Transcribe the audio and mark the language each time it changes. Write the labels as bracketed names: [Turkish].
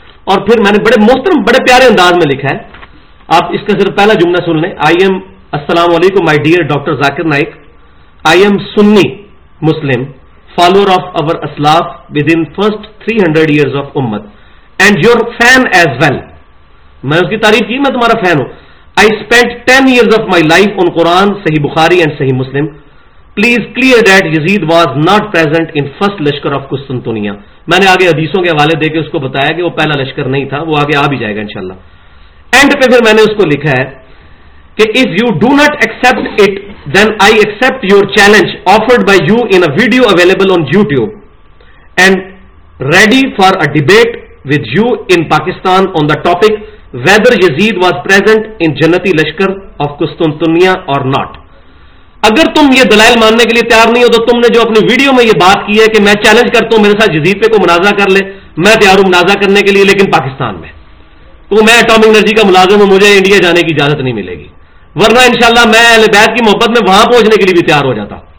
[Urdu] اور پھر میں نے بڑے محترم بڑے پیارے انداز میں لکھا ہے, آپ اس کا صرف پہلا جملہ سن لیں. [English] السلام علیکم my dear doctor Zakir Naik, I am Sunni Muslim follower of our اسلاف with in first 300 years of امت and your fan as well. [Urdu] میں اس کی تعریف کی, میں تمہارا فین ہوں. [English] I spent 10 years of my life on Quran, Sahih Bukhari and Sahih Muslim. Please clear that Yazid was not present in first lashkar of Qusthuniyah. [Urdu] میں نے آگے حدیثوں کے حوالے دے کے اس کو بتایا کہ وہ پہلا لشکر نہیں تھا, وہ آگے آ بھی جائے گا انشاءاللہ. اینڈ پہ پھر میں نے اس کو لکھا ہے کہ [English] if you do not accept it then I accept your challenge offered by you in a video available on YouTube and ready for a debate with you in Pakistan on the topic whether Yazid was present in [Urdu] جنتی لشکر [English] of قسطنطنیہ or not. [Urdu] اگر تم یہ دلائل ماننے کے لیے تیار نہیں ہو تو تم نے جو اپنی ویڈیو میں یہ بات کی ہے کہ میں چیلنج کرتا ہوں میرے ساتھ یزید پہ کوئی منازع کر لے, میں تیار ہوں منازع کرنے کے لیے لیکن پاکستان میں, تو میں اٹامک انرجی کا ملازم ہوں, مجھے انڈیا جانے کی اجازت نہیں ملے گی, ورنہ انشاءاللہ میں اہل بیت کی محبت میں وہاں پہنچنے کے لیے بھی تیار ہو جاتا.